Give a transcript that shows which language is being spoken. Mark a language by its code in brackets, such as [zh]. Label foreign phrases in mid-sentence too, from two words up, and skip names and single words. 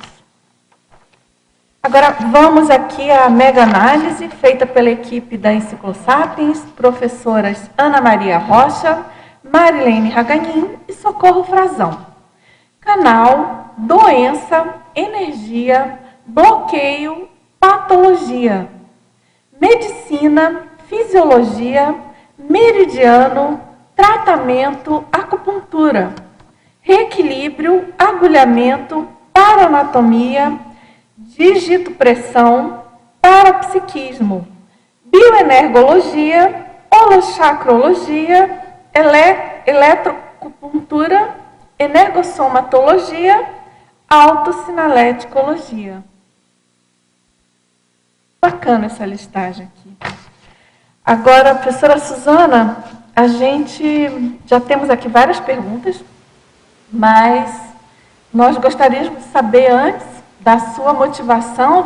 [pt] Agora, vamos aqui à mega-análise feita pela equipe da Enciclosapiens, professoras Ana Maria Rocha, Marilene Raganin e Socorro Frazão. Canal, doença, energia, bloqueio, patologia, medicina, fisiologia, meridiano, tratamento, acupuntura, reequilíbrio, agulhamento, paroanatomia, digitopressão, parapsiquismo, bioenergologia, holochacrologia, eletroacupuntura, energossomatologia, autossinaléticologia. Bacana essa listagem aqui. Agora, professora Suzana, a gente já temos aqui várias perguntas, mas nós gostaríamos de saber antes da sua motivação.